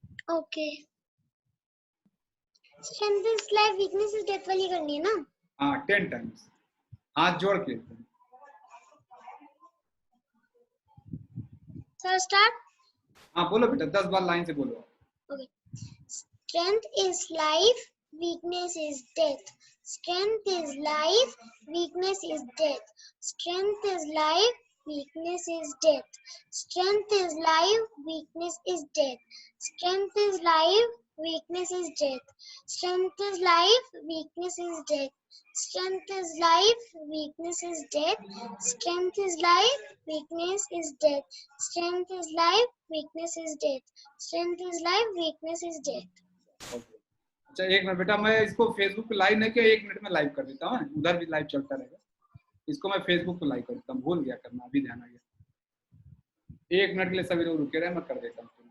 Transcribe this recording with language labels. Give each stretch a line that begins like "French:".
English: Okay. Strength is life, weakness is death
Hindi: वाली करनी है ना? हाँ 10 टाइम्स हाथ जोड़ के।
English: Sir start.
Hindi: हाँ बोलो बेटा, 10 बार लाइन से बोलो।
English: Okay. Strength is life, weakness is death. Strength is life, weakness is death. Strength is life, weakness is death. Strength is life, weakness is death. Strength is life, weakness is death. Strength is life, weakness is death. Strength is life, weakness is death. Strength is life, weakness is death. Strength is life, weakness is death. Strength is life, weakness is death.
Hindi: अच्छा 1 minute बेटा, मैं इसको Facebook पे live नहीं किया, 1 minute में live कर देता हूँ, उधर भी लाइव चलता रहेगा। इसको मैं फेसबुक पे लाइव कर देता हूँ, भूल गया करना, अभी ध्यान आ गया। 1 मिनट के लिए सभी लोग रुके रहे, मैं कर देता हूँ।